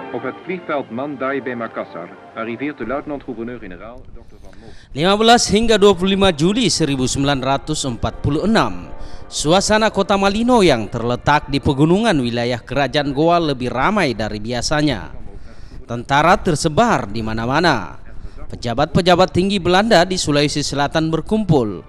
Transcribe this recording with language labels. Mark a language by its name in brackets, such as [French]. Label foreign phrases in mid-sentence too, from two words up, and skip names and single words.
[Dutch] het vliegveld Mandai bij Makassar arriveert de luitenant-gouverneur-generaal Dr. Van Mook. [Indonesian] 15 hingga 25 Juli 1946, suasana kota Malino yang terletak di pegunungan wilayah Kerajaan Goa lebih ramai dari biasanya. Tentara tersebar di mana-mana. Pejabat-pejabat tinggi Belanda di Sulawesi Selatan berkumpul.